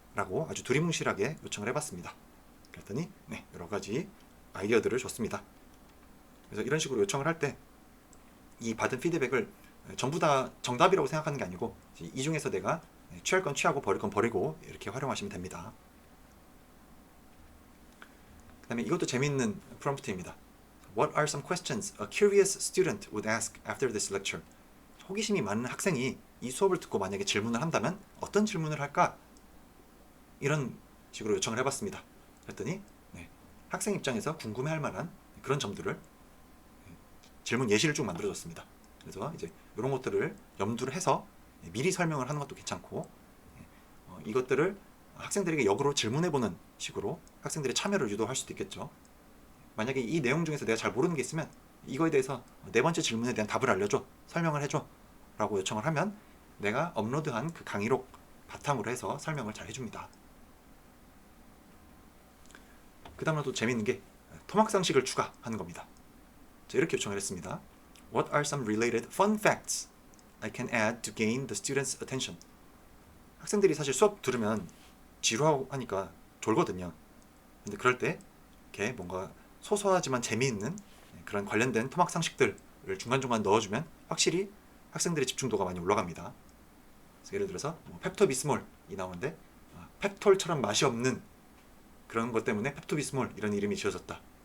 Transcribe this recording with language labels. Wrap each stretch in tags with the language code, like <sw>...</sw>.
<ko>라고 아주 두리뭉실하게 요청을 해봤습니다. 그랬더니 여러 가지 아이디어들을 줬습니다. 그래서 이런 식으로 요청을 할 때 이 받은 피드백을 전부 다 정답이라고 생각하는 게 아니고 이 중에서 내가 취할 건 취하고 버릴 건 버리고 이렇게 활용하시면 됩니다. 그 다음에 이것도 재미있는 프롬프트입니다.</ko> <en>What are some questions a curious student would ask after this lecture?</en> <ko>호기심이 많은 학생이 이 수업을 듣고 만약에 질문을 한다면 어떤 질문을 할까? 이런 식으로 요청을 해봤습니다. 그랬더니 학생 입장에서 궁금해할 만한 그런 점들을 질문 예시를 쭉 만들어줬습니다. 그래서 이제 이런 것들을 염두를 해서 미리 설명을 하는 것도 괜찮고 이것들을 학생들에게 역으로 질문해보는 식으로 학생들의 참여를 유도할 수도 있겠죠. 만약에 이 내용 중에서 내가 잘 모르는 게 있으면 이거에 대해서 네 번째 질문에 대한 답을 알려줘, 설명을 해줘 라고 요청을 하면 내가 업로드한 그 강의록 바탕으로 해서 설명을 잘 해줍니다. 그 다음으로 또 재밌는 게 토막상식을 추가하는 겁니다. 자, 이렇게 요청을 했습니다.</ko> <en>What are some related fun facts I can add to gain the students' attention?</en> <ko>학생들이 사실 수업 들으면 지루하고 하니까 졸거든요. 근데 그럴 때 이렇게 뭔가 소소하지만 재미있는 그런 관련된 토막상식들을 중간중간 넣어주면 확실히 학생들의 집중도가 많이 올라갑니다. 그래서 예를 들어서 펩토비스몰이 나오는데 펩톨처럼 맛이 없는 그런 것 때문에 펩토비스몰 이런 이름이 지어졌다.</ko>